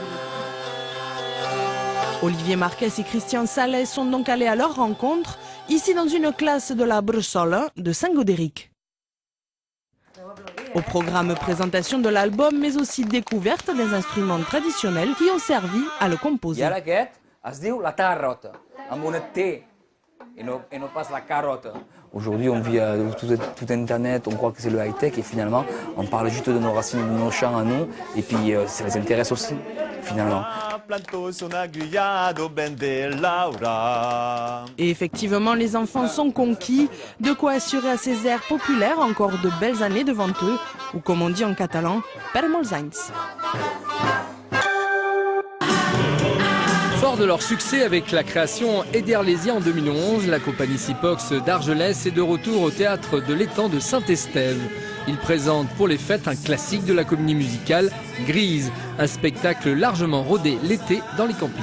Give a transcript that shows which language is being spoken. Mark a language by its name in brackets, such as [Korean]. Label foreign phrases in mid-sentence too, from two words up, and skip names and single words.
[French] Olivier Marquez et Christian Salès sont donc allés à leur rencontre, ici dans une classe de la Bressole de Saint-Gaudéric. Au programme présentation de l'album, mais aussi découverte des instruments traditionnels qui ont servi à le composer. [Catalan] Es diu la tarrota, amb una T [French] et non pas la carotte. Aujourd'hui, on vit tout Internet, on croit que c'est le high-tech et finalement, on parle juste de nos racines, de nos chants à nous et puis ça les intéresse aussi, finalement. Et effectivement, les enfants sont conquis, de quoi assurer à ces airs populaires encore de belles années devant eux, ou comme on dit en catalan, [Catalan] per molts anys. [French] Fort de leur succès avec la création Ederlésia en 2011, la compagnie Sipox d'Argelès est de retour au théâtre de l'étang de Saint-Estève. Ils présentent pour les fêtes un classique de la comédie musicale, Grise, un spectacle largement rodé l'été dans les campings.